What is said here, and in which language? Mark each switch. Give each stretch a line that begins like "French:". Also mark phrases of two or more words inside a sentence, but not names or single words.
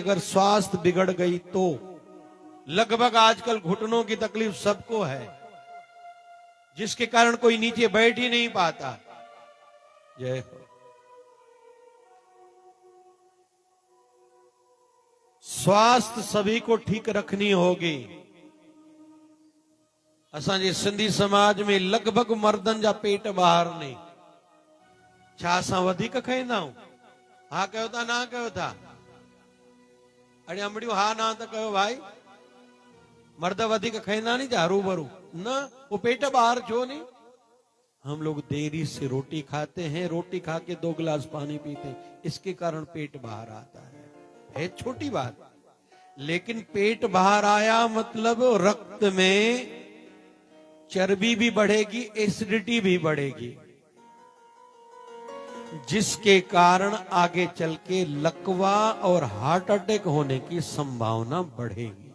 Hindi: अगर स्वास्थ्य बिगड़ गई तो लगभग आजकल घुटनों की तकलीफ सबको है, जिसके कारण कोई नीचे बैठ ही नहीं पाता। जय हो। स्वास्थ्य सभी को ठीक रखनी होगी।
Sindhi: असांजे सिंधी समाज में लगभग मर्दन जा पेट बाहर नहीं। छा असां वधीक खाईंदा आहियूं? हा कयो था, ना कयो था? अड़े अंबड़ियूं हा ना त कयो भाई। मर्द वधीक खाईंदा नहीं छा रूबरू? न, वो पेट ॿाहिरि छो नहीं?
Hindi: हम लोग देरी से रोटी खाते हैं, रोटी खा के 2 गिलास पानी पीते हैं, इसके कारण पेट बाहर आता है छोटी बात, लेकिन पेट बाहर आया मतलब रक्त में चर्बी भी बढ़ेगी, एसिडिटी भी बढ़ेगी, जिसके कारण आगे चल के लकवा और
English: heart attack
Hindi: होने की संभावना बढ़ेगी।